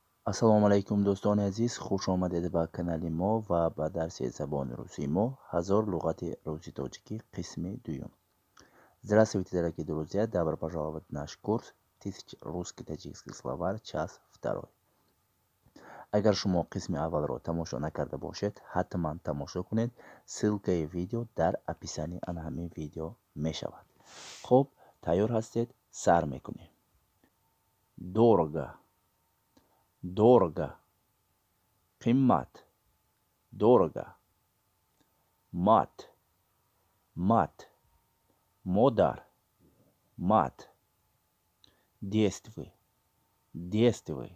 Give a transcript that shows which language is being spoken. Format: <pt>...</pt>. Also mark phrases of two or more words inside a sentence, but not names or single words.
<tg>ассалому алайкум дӯстони азиз, хуш омадед ба канали мо ва ба дарси забони русии мо. Ҳазор луғати руси тоҷикӣ қисми дуюм.</tg> <ru>Здравствуйте, дорогие друзья, добро пожаловать в наш курс 1000 русско-таджикских словарь, час второй.</ru> <tg>Агар шумо қисми аввалро тамошо накарда бошед, ҳатман тамошо кунед. Ссилкаи видео дар описании ана ҳамин видео мешавад. хуб, тайёр ҳастед? Сар мекунем.</tg> <ru>Дорого, дорого.</ru> <tg>Қиммат, дорого.</tg> <ru>Мат, мат.</ru> <tg>Модар, мат.</tg> <ru>Действуй, действуй.</ru>